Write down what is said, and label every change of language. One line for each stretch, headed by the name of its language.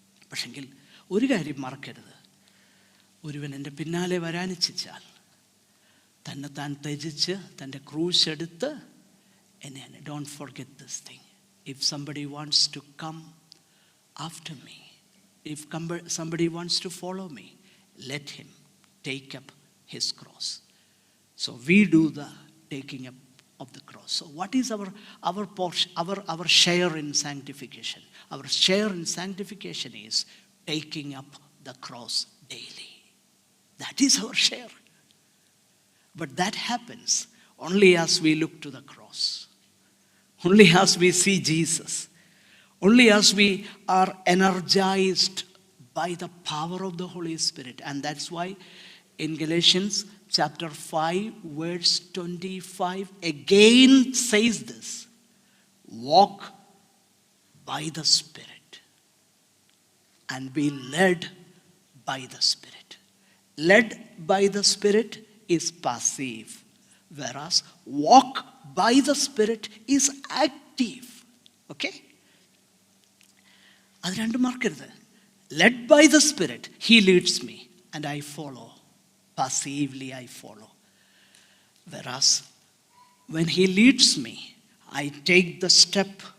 Malayalam: പക്ഷെങ്കിൽ ഒരു കാര്യം മറക്കരുത്, ഒരുവൻ എൻ്റെ പിന്നാലെ വരാനിച്ഛിച്ചാൽ തന്നെത്താൻ ത്യജിച്ച് തൻ്റെ ക്രൂശ് എടുത്ത് എന്നെ,
English: Don't forget this thing. If somebody wants to come after me, if somebody wants to follow me, let him take up his cross. So we do the taking up of the cross. So what is our portion, our share in sanctification? Our share in sanctification is taking up the cross daily. That is our share. But that happens only as we look to the cross, only as we see Jesus, only as we are energized by the power of the Holy Spirit. And that's why in Galatians chapter 5 verse 25 again says this: walk by the Spirit and be led by the Spirit. Led by the Spirit is passive, whereas walk by the Spirit is active.
Malayalam: Okay, അത് രണ്ടും മറക്കരുത്.
English: Led by the Spirit, He leads me and I follow. Passively I follow. Whereas when He leads me, I take the step